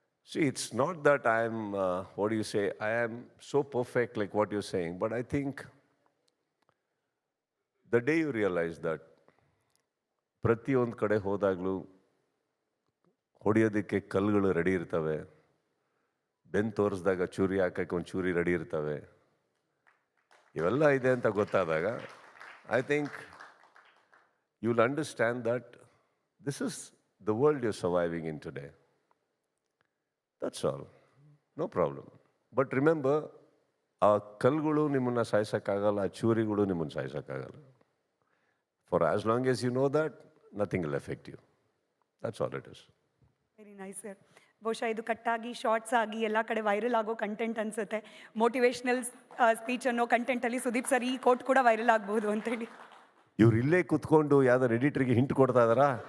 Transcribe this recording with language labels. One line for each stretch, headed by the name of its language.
English: See, it's not that I am, what do you say, I am so perfect like what you're saying, but I think the day you realize that
Kannada: ಪ್ರತಿಯೊಂದು ಕಡೆ ಹೋದಾಗಲೂ ಹೊಡೆಯೋದಕ್ಕೆ ಕಲ್ಲುಗಳು ready ಇರ್ತವೆ, ಬೆನ್ನು ತೋರಿಸಿದಾಗ ಚೂರಿ ಹಾಕೋಕ್ಕೆ ಒಂದು ಚೂರಿ ರೆಡಿ ಇರ್ತವೆ, ಇವೆಲ್ಲ ಇದೆ ಅಂತ ಗೊತ್ತಾದಾಗ
English: I think you will understand that this is the world you surviving in today. That's all. No problem. But remember,
Kannada: ಆ ಕಲ್ಲುಗಳು ನಿಮ್ಮನ್ನು ಸಾಯಿಸೋಕ್ಕಾಗಲ್ಲ, ಆ ಚೂರಿಗಳು ನಿಮ್ಮನ್ನು ಸಾಯಿಸೋಕ್ಕಾಗಲ್ಲ.
English: For as long as you know that, nothing will affect you. That's all it is. Very nice sir.
Kannada: ಬಹುಶಃ ಇದು ಕಟ್ಟಾಗಿ shorts ಆಗಿ ಎಲ್ಲ ಕಡೆ ವೈರಲ್ ಆಗೋ ಕಂಟೆಂಟ್ ಅನಿಸುತ್ತೆ. ಮೋಟಿವೇಶ್ನಲ್ ಸ್ಪೀಚ್ ಅನ್ನೋ ಕಂಟೆಂಟಲ್ಲಿ ಸುದೀಪ್ ಸರ್ ಈ ಕೋಟ್ ಕೂಡ ವೈರಲ್ ಆಗ್ಬೋದು ಅಂತೇಳಿ. ಇವ್ರು ಇಲ್ಲೇ ಕುತ್ಕೊಂಡು ಯಾವ್ದಾರು ಎಡಿಟ್ರಿಗೆ ಹಿಂಟ್ ಕೊಡ್ತಾ ಇದ್ದಾರಾ?